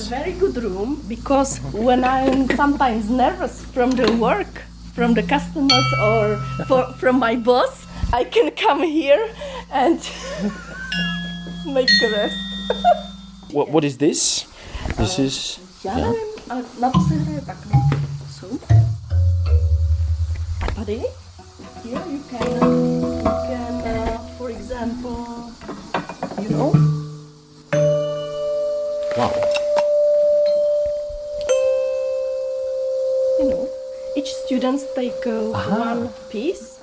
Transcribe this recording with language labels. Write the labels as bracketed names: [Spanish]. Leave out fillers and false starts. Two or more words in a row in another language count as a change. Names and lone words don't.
[English] a very good room because when I'm sometimes nervous from the work, from the customers or from my boss, I can come here and make a rest. What is this? This is... [Czech] Já nevím, ale na to se hraje takhle. So. Tady. [English] Here you can for example, you know. Wow. You know, each student take one piece